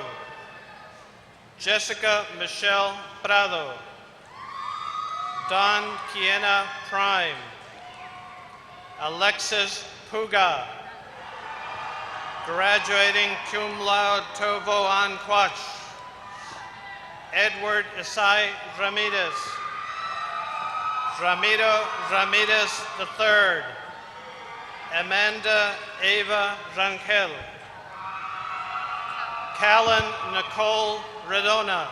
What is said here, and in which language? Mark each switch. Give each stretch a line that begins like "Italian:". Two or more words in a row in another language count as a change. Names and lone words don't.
English: Jessica Michelle Prado. Don Kiena Prime. Alexis Puga. Graduating
Latin: cum laude,
English: Tovo Anquach. Edward Isai Ramirez. Ramiro Ramirez III. Amanda Eva Rangel. Callan Nicole Redona.